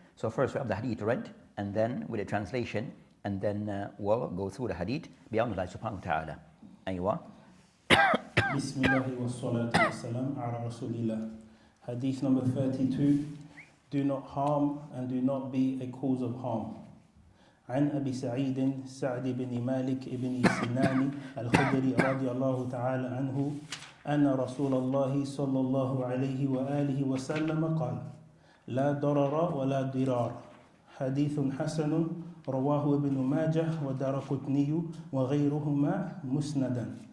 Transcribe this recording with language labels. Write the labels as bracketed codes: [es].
[en] So first we have the hadith read, and then with the translation, and then we'll go through the hadith [ar] بأمر الله سبحانه وتعالى. أيوة. بسم الله والصلاة والسلام على رسول الله. [en] Hadith number 32. Do not harm and do not be a cause of harm. [ar] عن أبي سعيد سعد بن مالك بن سنان الخدري رضي الله تعالى عنه أن رسول الله صلى الله عليه وآله وسلم قال: لا ضرر ولا ضرار. حديث حسن رواه ابن ماجه والدارقطني وغيرهما مسندا.